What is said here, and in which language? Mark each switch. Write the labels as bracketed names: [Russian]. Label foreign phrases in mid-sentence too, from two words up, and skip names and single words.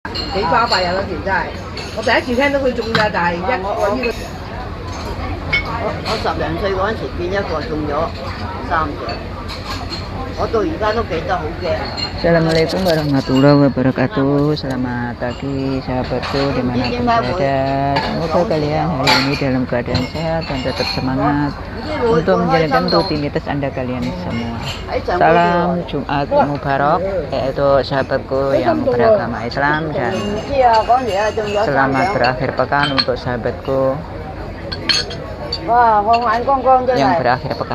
[Cantonese] 幾巴閉啊！嗰時真係，我第一次聽到佢中㗎，但係一個呢個。我10零歲嗰陣時見一個中咗3隻，我到而家都記得好驚。 [Arabic] السلام عليكم ورحمة الله وبركاته. [Indonesian] Selamat pagi sahabatku dimanapun berada. Semoga kalian hari ini dalam keadaan sehat dan tetap semangat untuk menjalankan rutinitas Anda kalian semua. Salam Jumat Mubarak, yaitu sahabatku yang beragama Islam, dan selamat berakhir pekan untuk sahabatku yang berakhir pekan.